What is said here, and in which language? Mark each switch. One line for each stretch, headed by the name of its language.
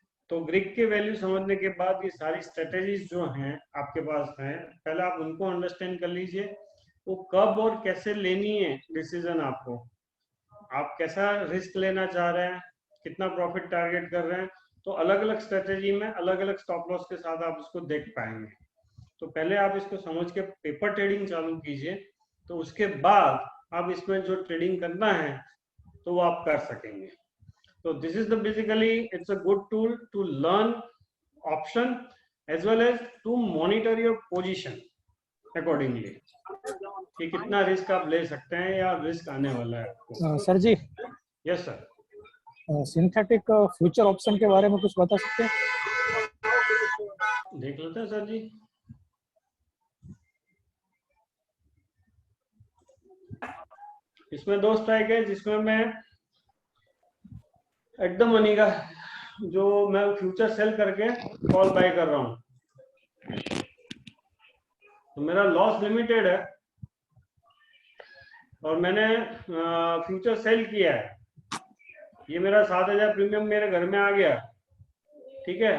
Hindi: तो ग्रीक के वैल्यू समझने के बाद ये सारी स्ट्रेटेजीज जो हैं आपके पास हैं, पहले आप उनको अंडरस्टैंड कर लीजिए, वो कब और कैसे लेनी है डिसीजन आपको, आप कैसा रिस्क लेना चाह रहे हैं, कितना प्रॉफिट टारगेट कर रहे हैं, तो अलग अलग स्ट्रेटेजी में अलग अलग स्टॉप लॉस के साथ आप इसको देख पाएंगे। तो पहले आप इसको समझ के पेपर ट्रेडिंग चालू कीजिए, तो उसके बाद आप इसमें जो ट्रेडिंग करना है तो वो आप कर सकेंगे।
English: So this is the basically it's a good tool to learn option as well as to monitor your position accordingly
Hindi: कि कितना रिस्क आप ले सकते हैं या रिस्क आने वाला है आपको। सर जी।
English: Yes sir.
Hindi: Synthetic future option के बारे में कुछ बता सकते हैं? देख लेते हैं सर जी। इसमें 2 स्ट्राइक है जिसमें मैं एट द मनी का जो मैं फ्यूचर सेल करके कॉल बाय कर रहा हूं, तो मेरा लॉस लिमिटेड है और मैंने फ्यूचर सेल किया है, ये मेरा 7000 प्रीमियम मेरे घर में आ गया, ठीक है।